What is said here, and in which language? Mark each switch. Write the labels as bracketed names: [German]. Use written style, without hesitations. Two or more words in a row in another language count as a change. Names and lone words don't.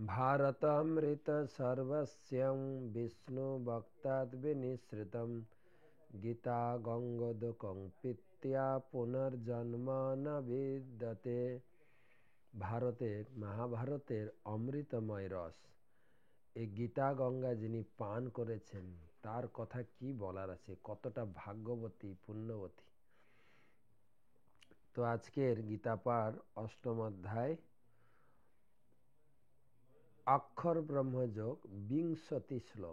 [Sanskrit] भारतमृत सर्वस्यं विष्णुभक्ताद् विनिश्रितं गीता गंगोदकं पीत्या पुनर्जन्म न विद्यते। [Bangla] ভারতের মহাভারতের অমৃতময় রস এই গীতা গঙ্গা যিনি পান করেছেন তার কথা কি বলার আছে, কতটা ভাগ্যবতী পুণ্যবতী। তো আজকের গীতা পাঠ অষ্টম অধ্যায় অক্ষর ব্রহ্মযোগ বিংশতি শ্লোক।